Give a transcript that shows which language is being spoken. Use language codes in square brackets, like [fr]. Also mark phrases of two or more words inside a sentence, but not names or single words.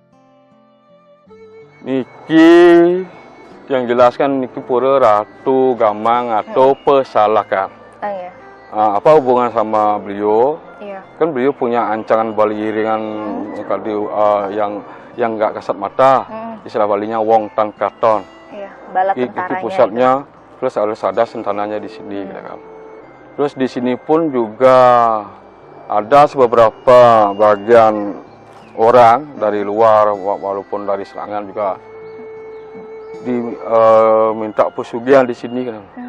[id] Niki yang jelaskan niki Pura Ratu Gamang atau Pesalakan. Apa hubungan sama beliau? Kan beliau punya ancangan bali iringan yang nggak kasat mata, istilah balinya [ban] wong tan katon. [id] Bala tentaranya. Itu pusatnya, terus harus ada sentananya di sini, kan. Terus di sini pun juga ada beberapa bagian orang dari luar, walaupun dari serangan juga diminta pesugihan di sini, kan.